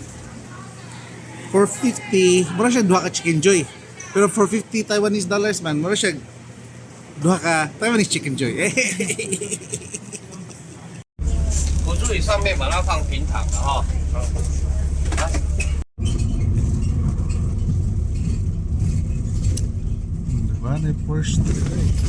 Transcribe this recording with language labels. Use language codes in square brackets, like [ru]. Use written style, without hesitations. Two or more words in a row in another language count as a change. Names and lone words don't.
[ceb] 450, mura siya duha ka chicken joy. Pero 450 [en] Taiwanese dollars [ceb] man, mura siya duha ka Taiwanese chicken joy. [zh] 辅助椅上面把它放平躺的哈。 [ceb] Diba? [en] May Porsche today.